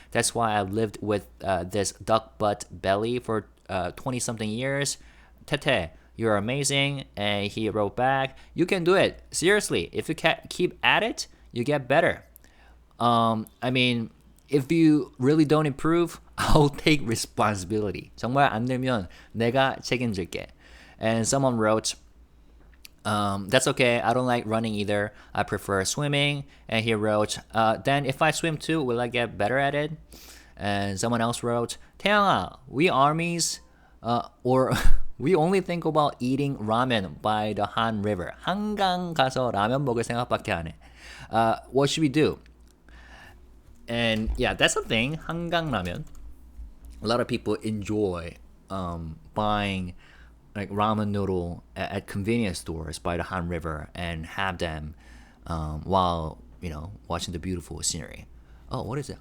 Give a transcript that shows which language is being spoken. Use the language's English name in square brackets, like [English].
[English] That's why I lived with this duck butt belly for 20-something years. Tete, you're amazing. And he wrote back, you can do it. Seriously, if you keep at it, you get better. I mean, if you really don't improve, I'll take responsibility. [Korean] 정말 안 되면 내가 책임질게. [English] And someone wrote, that's okay. I don't like running either. I prefer swimming. And he wrote, then if I swim too, will I get better at it? And someone else wrote, 태영아, we armies, or we only think about eating ramen by the Han River. [Korean] 한강 가서 라면 먹을 생각밖에 안 해. [English] What should we do? And yeah, that's the thing. 한강 ramen. A lot of people enjoy buying like ramen noodle at convenience stores by the Han River and have them while watching the beautiful scenery. Oh, what is it?